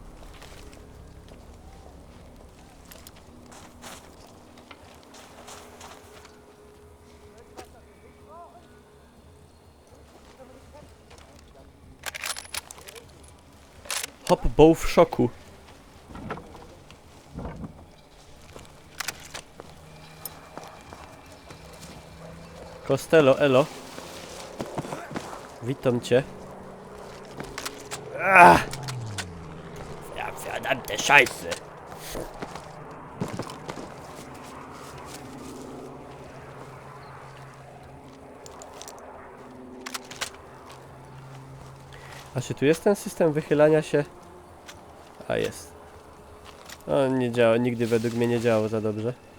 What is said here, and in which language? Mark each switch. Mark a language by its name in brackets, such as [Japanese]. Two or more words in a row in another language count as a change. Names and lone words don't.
[Polish] Hop, był w szoku. Costello, elo. Witam cię. [German] Ja verdammte Scheiße. [Polish] A czy tu jest ten system wychylania się? A jest. On nie działa, nigdy według mnie nie działał za dobrze.